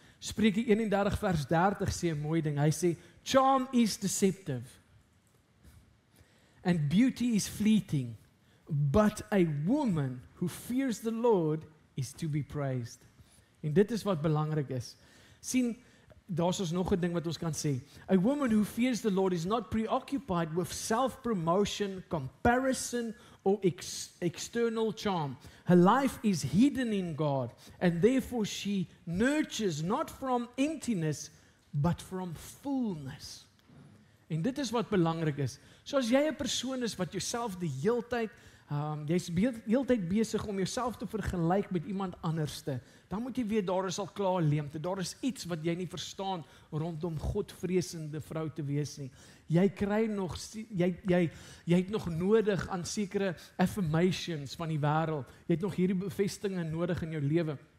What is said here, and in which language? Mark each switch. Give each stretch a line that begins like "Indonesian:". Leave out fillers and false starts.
Afrikaans: Spreuke 31 vers 30 sê 'n mooi ding, hy sê,
English: charm is deceptive, and beauty is fleeting, but a woman who fears the Lord is to be praised.
Afrikaans: En dit is wat belangrik is. Sien, daar's ons nog 'n ding wat ons kan sê.
English: A woman who fears the Lord is not preoccupied with self-promotion, comparison, or external charm. Her life is hidden in God, and therefore she nurtures not from emptiness, but from fullness.
Afrikaans: En dit is wat belangrik is. So as jy 'n persoon is wat jouself die heeltyd, jy's heeltyd besig om jouself te vergelyk met iemand anderste, dan moet jy weet, daar is al klaar leemte, daar is iets wat jy nie verstaan rondom godvreesende vrou te wees nie. Jy kry nog, jy het nog nodig aan sekere affirmations van die wêreld, jy het nog hierdie bevestiging nodig in jou lewe.